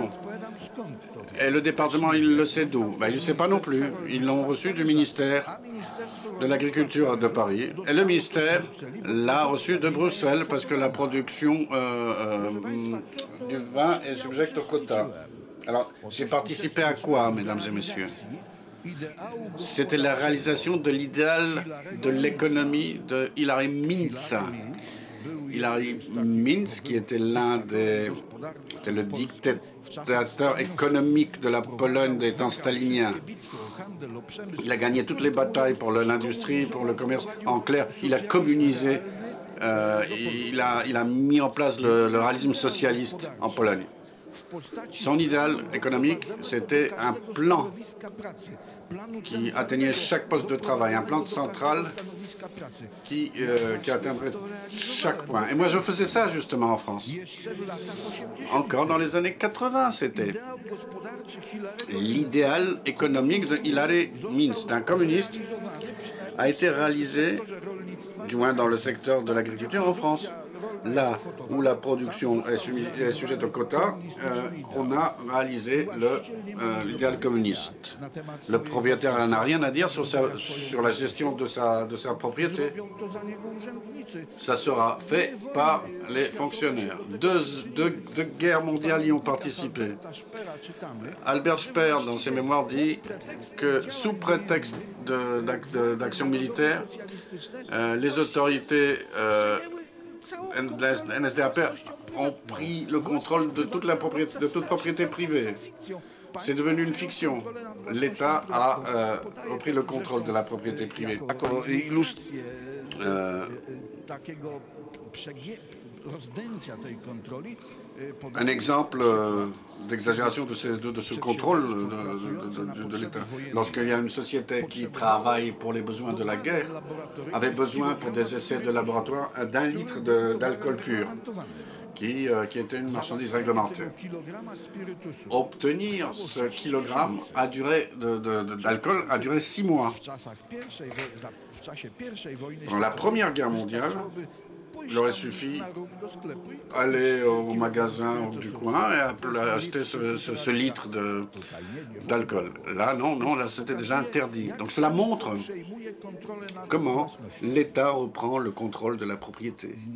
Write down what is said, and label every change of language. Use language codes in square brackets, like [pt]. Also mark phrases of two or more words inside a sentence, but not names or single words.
[pl] Odpowiadam, skąd to wie? [fr] Et le département, il le sait d'où? Ben, il ne sait pas non plus. Ils l'ont reçu du ministère [pl] A Ministerstwo [fr] de l'Agriculture de Paris. Et le ministère l'a reçu de Bruxelles parce que la production du vin est subjecte au quota. Alors, j'ai participé à quoi, mesdames et messieurs? [pl] ideału [fr] C'était la réalisation de l'idéal de l'économie de Hilary Mintz. Hilary Mintz, qui était c'était le dictateur économique de la Pologne des temps staliniens. [pl] bitwy o handel, o przemysł. [fr] Il a gagné toutes les batailles pour l'industrie, pour le commerce. En clair, il a communisé, il a mis en place le réalisme socialiste en Pologne. [pl] W postaci [fr] Son idéal économique, c'était un plan [pl] stanowiska pracy. Planu [fr] qui atteignait chaque poste de travail, un plan central [pl] stanowiska pracy. [fr] qui atteindrait chaque point. Et moi, je faisais ça justement en France. [pl] Jeszcze w latach 80. [fr] Encore dans les années 80, c'était [pl] Ideał gospodarczy Hilarego [fr] l'idéal économique de Hilary Mintz, d'un communiste, a été réalisé, du moins dans le secteur de l'agriculture en France. Là où la production est sujette au quota, on a réalisé l'idéal communiste. Le propriétaire n'a rien à dire sur la gestion de sa propriété. [pl] robią to za niego urzędnicy. [fr] Ça sera fait par les fonctionnaires. Deux guerres mondiales y ont participé. [pl] Ta Szpera czytamy, [fr] Albert Speer, dans ses mémoires, dit que sous prétexte d'action militaire, les autorités NSDAP ont pris le contrôle de toute propriété privée. C'est devenu une fiction. L'État a repris le contrôle de la propriété privée. [pl] takiego rozdęcia tej kontroli [fr] Un exemple d'exagération de ce contrôle de l'État. Lorsqu'il y a une société qui travaille pour les besoins de la guerre, avait besoin pour des essais de laboratoire d'un litre d'alcool pur, qui était une marchandise réglementée. [pl] kilograma spirytusu. [fr] Obtenir ce kilogramme d'alcool a duré 6 mois. [pl] W czasie pierwszej wojny [fr] Pendant la Première Guerre mondiale, Il aurait suffi aller au magasin du coin et acheter ce litre d'alcool. Là, non, là, c'était déjà interdit. Donc cela montre comment l'État reprend le contrôle de la propriété.